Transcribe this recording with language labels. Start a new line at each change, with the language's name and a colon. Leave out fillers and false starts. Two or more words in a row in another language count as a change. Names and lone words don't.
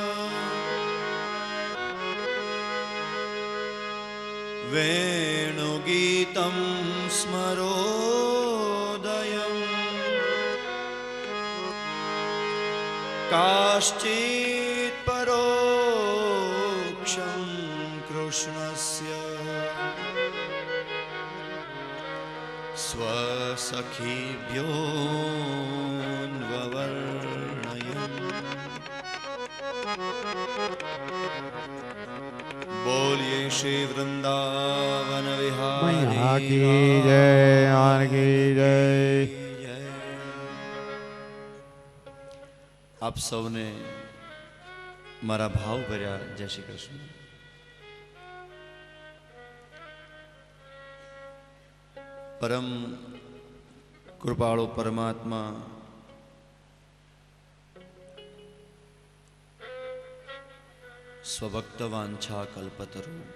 Sanskrit: वेणुगीतं स्मरोदयम् काश्चित् परोक्षं कृष्णस्य स्वसखीभ्योऽन्ववर्णयन्।
Hindi: बोलिए श्री वृंदावन मैया विहारी की जय। आन की जय।
Gujarati: આપ સૌને મારા ભાવ ભર્યા જય શ્રી કૃષ્ણ. પરમ કૃપાળુ પરમાત્મા સ્વભક્ત વાંછા કલ્પતરુ